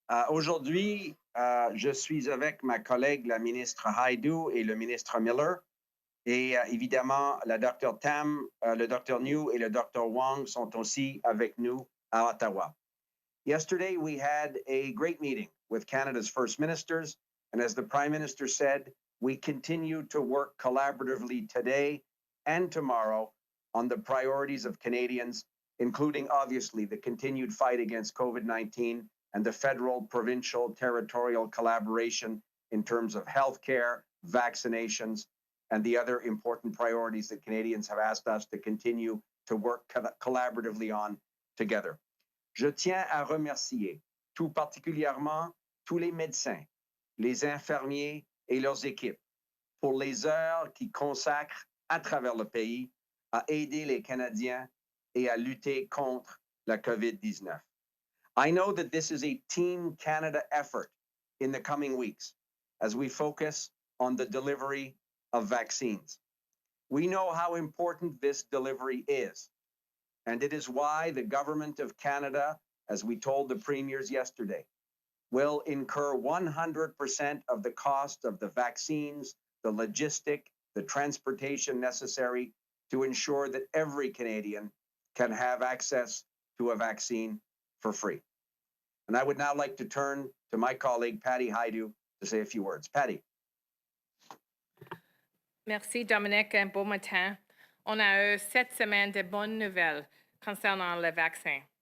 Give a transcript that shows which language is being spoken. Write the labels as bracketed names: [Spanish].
[French] Aujourd'hui, je suis avec ma collègue, la ministre Hajdu et le ministre Miller. Et évidemment, la Dr. Tam, le Dr. Njoo et le Dr. Wong sont aussi avec nous à Ottawa. [English] Yesterday, we had a great meeting with Canada's First Ministers. And as the Prime Minister said, we continue to work collaboratively today and tomorrow on the priorities of Canadians, including obviously the continued fight against COVID-19 and the federal, provincial, territorial collaboration in terms of healthcare, vaccinations, and the other important priorities that Canadians have asked us to continue to work collaboratively on together. [French] Je tiens à remercier tout particulièrement tous les médecins, les infirmiers et leurs équipes pour les heures qu'ils consacrent à travers le pays à aider les Canadiens et à lutter contre la COVID-19. [English] I know that this is a Team Canada effort in the coming weeks as we focus on the delivery of vaccines. We know how important this delivery is, and it is why the Government of Canada, as we told the premiers yesterday, will incur 100% of the cost of the vaccines, the logistic, the transportation necessary to ensure that every Canadian can have access to a vaccine for free. And I would now like to turn to my colleague, Patty Hajdu, to say a few words. Patty. [French] Merci, Dominic. Un bon matin. On a eu cette semaine de bonnes nouvelles concernant le vaccin.